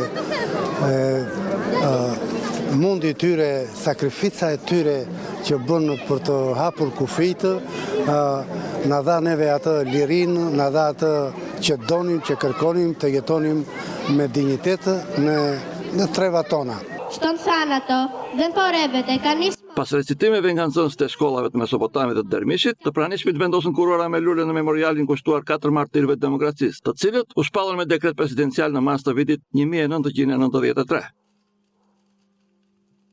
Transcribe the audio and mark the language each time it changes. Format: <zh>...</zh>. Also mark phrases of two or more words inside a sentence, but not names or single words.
<sq>mundi i tyre, sakrifica e tyre që bën për të hapur kufijt, na dha neve atë lirinë, na dha atë që donim, që kërkonim të jetonim me dinjitet në trevat tona.</sq> <el>Στον θάνατο δεν πορεύεται κανείς.</el> <sq>Pas recitimeve nga nxënësit të shkollave të Mesopotamit të Dermishit, të pranishmit vendosën kurora me lule në memorialin kushtuar 4 martirëve të demokracisë, të cilët u shpallën me dekret presidencial në mars të vitit 1993.</sq>